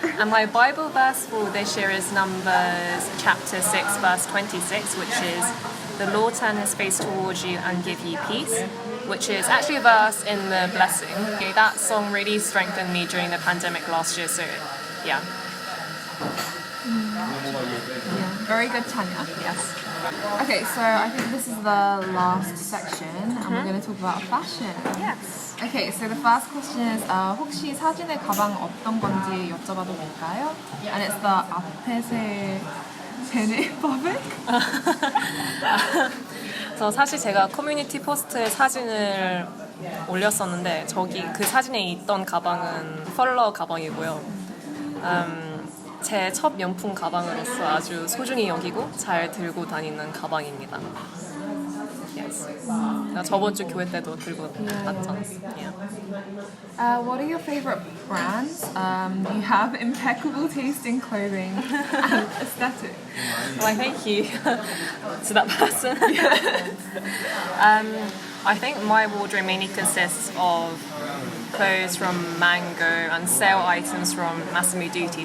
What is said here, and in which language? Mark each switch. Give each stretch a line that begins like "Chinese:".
English: And my Bible verse for this year is Numbers chapter 6 verse 26, which is the Lord turn his face towards you and give you peace, which is actually a verse in the blessing. Okay, that song really strengthened me during the pandemic last year, so yeah. Very good, Tanya. Yes. Okay, so I think this is the last section, and we're going to talk about fashion. Yes. Okay, so the first question is
Korean: 혹시 사진의 가방 어떤 건지 여쭤봐도 될까요?
English: And it's the
Korean: 앞에세 제네바백? 그래서 사실 제가 커뮤니티 포스트에 사진을 올렸었는데 그 사진에 있던 가방은 펄러 가방이고요. 제 첫 명품 가방으로서 아주 소중히 여기고 잘 들고 다니는 가방입니다.
English: Yes.
Korean: 저번 주 교회 때도 들고 갔잖아.
English: Yeah. What are your favorite brands? You have impeccable taste in clothing and aesthetic. Why, thank you to that person. I think my wardrobe mainly consists of clothes from Mango and sale items from Massimo Dutti.